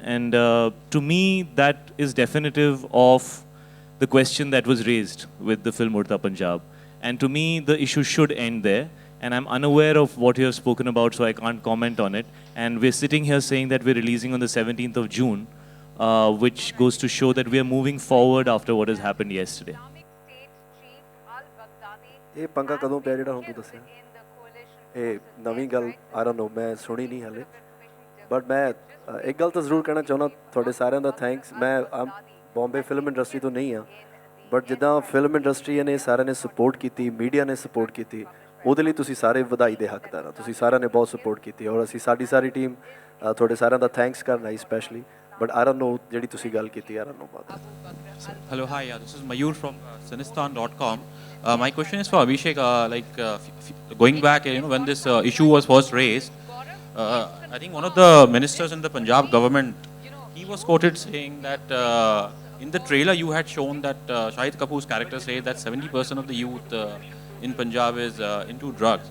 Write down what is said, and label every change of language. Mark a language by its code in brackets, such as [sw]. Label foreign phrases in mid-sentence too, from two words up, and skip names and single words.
[en] And to me, that is definitive of the question that was raised with the film Udta Punjab. And to me, the issue should end there. And I'm unaware of what you have spoken about, so I can't comment on it. And we're sitting here saying that we're releasing on the 17th of June, which goes to show that we are moving forward after what has happened yesterday. [pa] ਇਹ ਪੰਗਾ ਕਦੋਂ ਪਿਆ ਜਿਹੜਾ ਹੁਣ ਤੂੰ ਦੱਸਿਆ ਇਹ ਨਵੀਂ ਗੱਲ [en] I don't know [pa] ਮੈਂ ਸੁਣੀ ਨਹੀਂ ਹਲੇ ਬਟ ਮੈਂ ਇੱਕ ਗੱਲ ਤਾਂ ਜ਼ਰੂਰ ਕਹਿਣਾ ਚਾਹੁੰਦਾ ਤੁਹਾਡੇ ਸਾਰਿਆਂ ਦਾ ਥੈਂਕਸ ਮੈਂ [en] Bombay film industry [pa] ਤੋਂ ਨਹੀਂ ਹਾਂ ਬਟ ਜਿੱਦਾਂ [en] film industry [pa] ਨੇ ਸਾਰਿਆਂ ਨੇ ਸਪੋਰਟ ਕੀਤੀ ਮੀਡੀਆ ਨੇ ਸਪੋਰਟ ਕੀਤੀ ਉਹਦੇ ਲਈ ਤੁਸੀਂ ਸਾਰੇ ਵਧਾਈ ਦੇ ਹੱਕਦਾਰ ਹੋ ਤੁਸੀਂ ਸਾਰਿਆਂ ਨੇ ਬਹੁਤ ਸਪੋਰਟ ਕੀਤੀ ਔਰ ਅਸੀਂ ਸਾਡੀ ਸਾਰੀ ਟੀਮ ਤੁਹਾਡੇ ਸਾਰਿਆਂ ਦਾ ਥੈਂਕਸ ਕਰਨਾ ਸਪੈਸ਼ਲੀ [en] but I don't know [pa] ਜਿਹੜੀ ਤੁਸੀਂ ਗੱਲ ਕੀਤੀ [en] I don't know about that. Hello, hi, this is Mayur from Sinistan.com. My question is for Abhishek. Going back, when this issue was first raised, I think one of the ministers in the Punjab government, he was quoted saying that in the trailer you had shown that Shahid Kapoor's character said that 70% of the youth in Punjab is into drugs.